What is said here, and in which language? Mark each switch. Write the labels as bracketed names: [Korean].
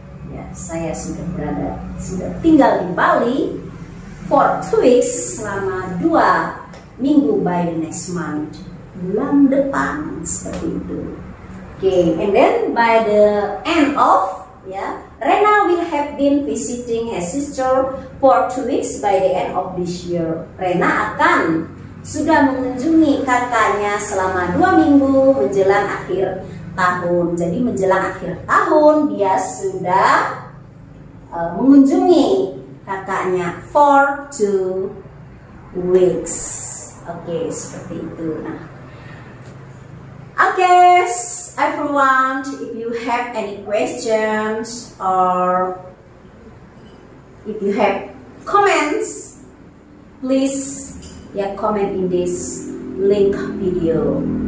[Indonesian] Ya, saya sudah tinggal di Bali [English] for 2 weeks, [Indonesian] selama 2 minggu [English] by the next month, [Indonesian] bulan depan, seperti itu. [English] Okay, and then by the end of, [Indonesian] ya, [English] Rena will have been visiting her sister for 2 weeks by the end of this year. [Indonesian] Rena akan sudah mengunjungi kakaknya selama 2 minggu menjelang akhir tahun. Jadi menjelang akhir tahun dia sudah mengunjungi kakaknya [English] for 2 weeks. [Indonesian] Oke, seperti itu. Nah, oke, [English] everyone, if you have any questions or if you have comments, please comment in this link video.